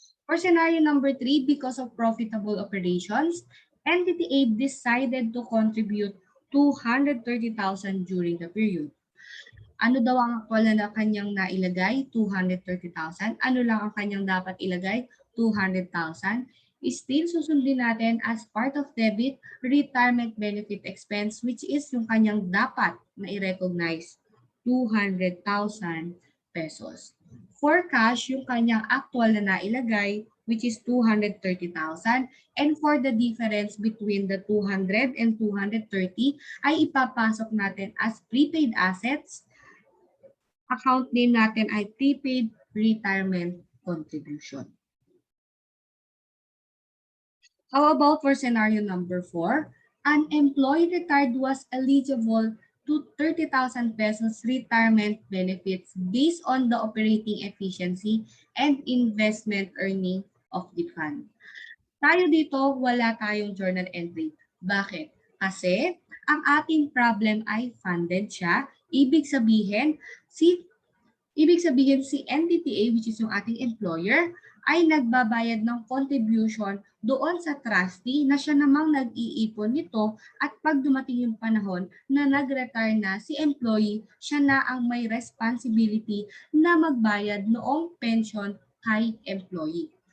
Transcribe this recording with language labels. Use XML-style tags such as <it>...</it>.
<en>For scenario number 3, because of profitable operations, NTTA decided to contribute 230,000 during the period.</en> <tl>Ano daw ang actual na kanyang nailagay? 230,000. Ano lang ang kanyang dapat ilagay? 200,000.</tl> <en>Still</en> <tl>susundin natin</tl> <en>as part of debit, retirement benefit expense which is</en> <tl>yung kanyang dapat na i-recognize,</tl> <en>200,000 pesos. For cash,</en> <tl>yung kanyang actual na nailagay</tl> <en>which is 230,000 and for the difference between the 200 and 230</en> <tl>ay ipapasok natin</tl> <en>as prepaid assets. Account name natin ay prepaid retirement contribution. How about for scenario number 4? An employee retired was eligible to 30,000 pesos retirement benefits based on the operating efficiency and investment earning of the fund.</en> <tl>Tayo dito, wala tayong journal entry. Bakit? Kasi ang ating problem ay funded siya. Ibig sabihin si NTTA, which is yung ating employer, ay nagbabayad ng contribution doon sa trustee na siya namang nag-iipon nito at pag dumating yung panahon na nag-retire na si employee, siya na ang may responsibility na magbayad noong pension kay employee.</tl>